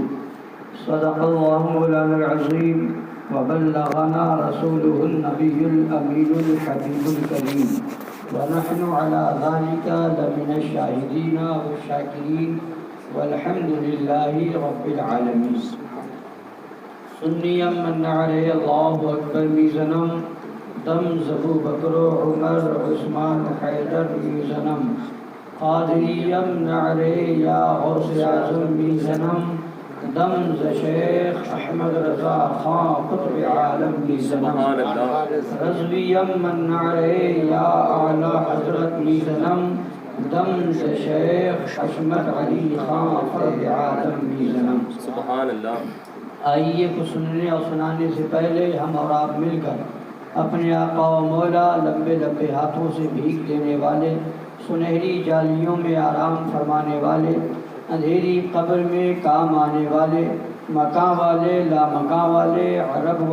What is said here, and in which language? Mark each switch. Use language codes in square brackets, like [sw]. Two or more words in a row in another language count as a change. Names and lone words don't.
[ar] صدق الله مولانا العظيم وبلغنا رسوله النبي الأمين الحبيب الكريم، ونحن على ذلك لمن الشاهدين والشاكرين والحمد للہ رب العالمین۔ [fa] سنیم من علیہ اللہ اکبر میزنم، دم زبو بکر و عمر عثمان حیدر میزنم، قادریم نعرے یا غوث اعظم میزنم، دم ز شیخ احمد رضا خان قطب عالم میزنم، رضویم من نعرے یا اعلی حضرت میزنم، دم سے شیخ حشمت علی خان فرد عالم میزنم۔ [ar] سبحان اللہ۔ [ur] آئیے کو سننے اور سنانے سے پہلے ہم اور آپ مل کر اپنے آقا و مولا لمبے لمبے ہاتھوں سے بھیک دینے والے، سنہری جالیوں میں آرام فرمانے والے، اندھیری قبر میں کام آنے والے، مکاں والے لامکاں والے، عرب